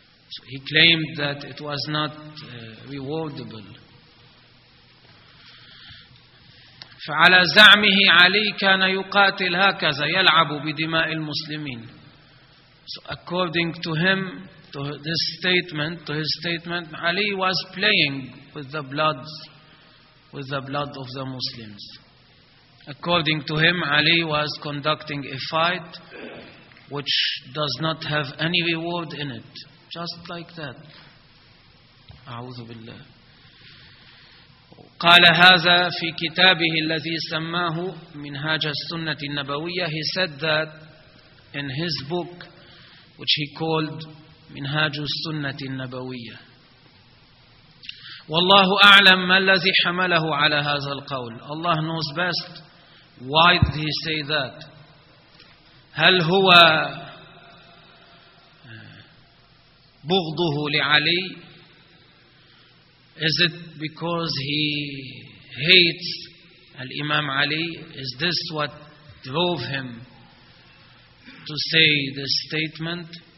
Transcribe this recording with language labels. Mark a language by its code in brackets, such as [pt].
[en] So he claimed that it was not rewardable. [ar] فعلى زعمه علي كان يقاتل هكذا يلعب بدماء المسلمين. [en] So according to him, to his statement, Ali was playing with the blood of the Muslims. According to him, Ali was conducting a fight which does not have any reward in it. Just like that. [ar] أعوذ بالله. قال هذا في كتابه الذي سماه منهاج السنة النبوية. [en] He said that in his book which he called منهاج السنة النبوية. [ar] والله أعلم ما الذي حمله على هذا القول. [en] Allah knows best. Why did he say that? [ar] هل هو بغضه لعلي؟ [en] Is it because he hates Imam Ali? Is this what drove him to say this statement?